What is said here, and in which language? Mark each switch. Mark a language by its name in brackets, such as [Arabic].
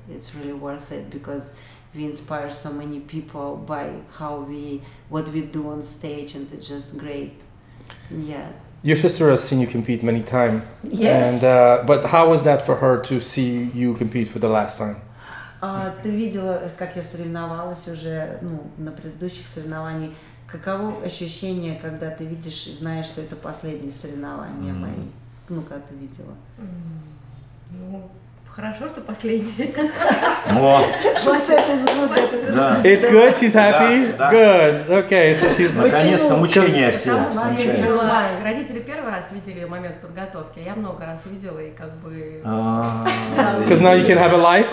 [English] It's really worth it because we inspire so many people by what we do on stage, and it's just great. Yeah. Your sister has seen you compete many times. Yes. And, but how was that for her to see you compete for the last time? [Russian] Ты видела, как я соревновалась уже, на предыдущих соревнованиях. Каково ощущение, когда ты видишь и знаешь, что это последние соревнования мои? Когда ты видела? Ну, хорошо, что последний. Вот. [English] She said it's good that it's [Russian] Да. [English] It's good, she's happy? [Russian] Да. [English] Good, okay, so she's... [Russian] Наконец-то мучения все Потому что кончаются. родители первый раз видели момент подготовки, а я много раз видела и как бы... [English] Because now you can have a life?